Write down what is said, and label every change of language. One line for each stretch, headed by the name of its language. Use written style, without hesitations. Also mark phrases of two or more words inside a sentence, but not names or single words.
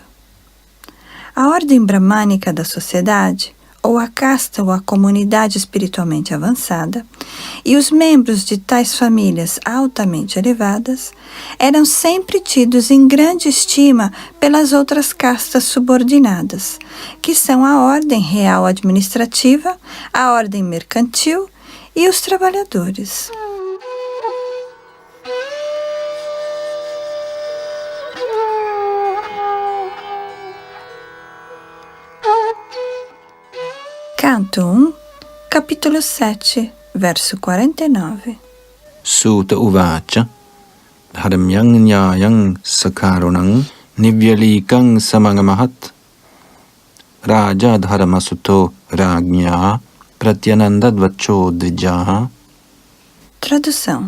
Portuguese: A ordem bramânica da sociedade, ou a casta ou a comunidade espiritualmente avançada, e os membros de tais famílias altamente elevadas, eram sempre tidos em grande estima pelas outras castas subordinadas, que são a ordem real administrativa, a ordem mercantil e os trabalhadores. Canto 1, capítulo 7, verso 49.
Sanskrit: Suta uvacha Dharamyang nyayang sakarunang Nivyalikang samangamahat Raja dharmasuto ragnya Pratyanandadvacho dvijaha.
Portuguese: Tradução.